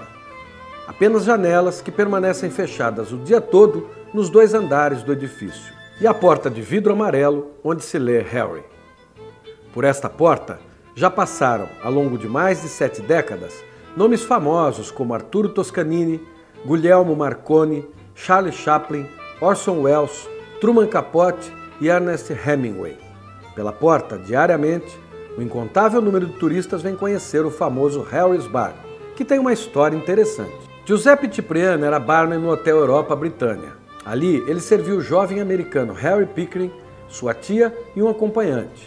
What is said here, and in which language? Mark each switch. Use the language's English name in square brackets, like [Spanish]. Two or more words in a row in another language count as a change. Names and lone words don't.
[Portuguese] Apenas janelas que permanecem fechadas o dia todo nos 2 andares do edifício. E a porta de vidro amarelo onde se lê Harry. Por esta porta já passaram, ao longo de mais de 7 décadas, nomes famosos como Arturo Toscanini, Guglielmo Marconi, Charlie Chaplin, Orson Welles, Truman Capote e Ernest Hemingway. Pela porta, diariamente, um incontável número de turistas vem conhecer o famoso Harry's Bar, que tem uma história interessante. Giuseppe Cipriani era barman no Hotel Europa Britânia. Ali, ele serviu o jovem americano Harry Pickering, sua tia e um acompanhante.